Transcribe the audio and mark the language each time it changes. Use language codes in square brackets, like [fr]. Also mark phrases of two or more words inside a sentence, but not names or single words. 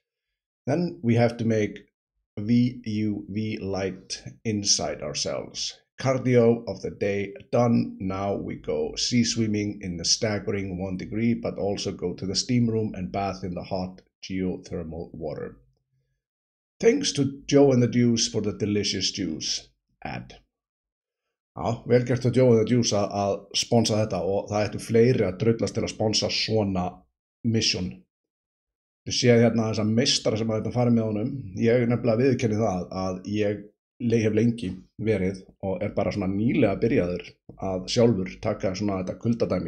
[en] Then we have to make VUV light inside ourselves. Cardio of the day done. Now we go sea swimming in the staggering 1 degree, but also go to the steam room and bath in the hot geothermal water. Thanks to Joe and the Juice for the delicious juice. Ad. [is] Já, vel gert að Joe and the Juice að sponsa þetta og það ættu fleiri að drullast til að sponsa svona mission. Þú séð hérna þessa meistara sem að þetta farið með honum. Ég nefnilega viðurkenni það að ég hef lengi verið og er bara svona nýlega byrjaður að sjálfur taka svona þetta kuldadæmi.